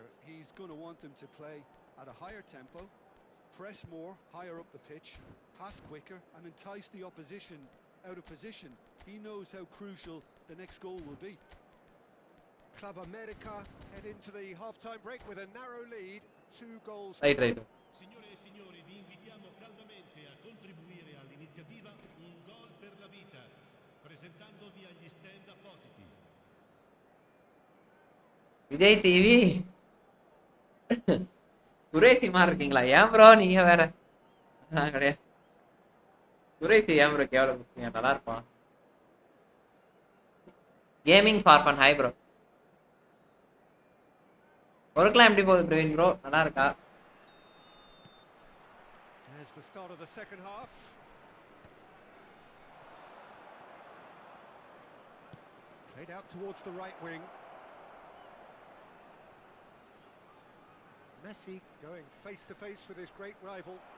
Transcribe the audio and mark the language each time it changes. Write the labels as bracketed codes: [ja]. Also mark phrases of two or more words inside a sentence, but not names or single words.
[en] He's going to want them to play at a higher tempo, press more, higher up the pitch, pass quicker, and entice the opposition out of position. He knows how crucial the next goal will be. Club America head into the half-time break with a narrow lead, 2 goals. Right. [it] Signore e signori, vi invitiamo caldamente a contribuire all'iniziativa Un Gol per la Vita, presentandovi agli stand appositi. [ta] விஜய் டிவி குரேசிமா இருக்கீங்களா? ஏன் ப்ரோ நீங்க வேற? கிடையாது, குரேசி ஏன் ப்ரோ கேவலம்? நல்லா இருப்பான். [en] gaming for fun, hi bro. ஒர்க்லாம் எப்படி போகுது பிரவீன் ப்ரோ? நல்லா இருக்கா? There's the start of the second half. Played out towards the right wing. Messi going face to face with his great rival.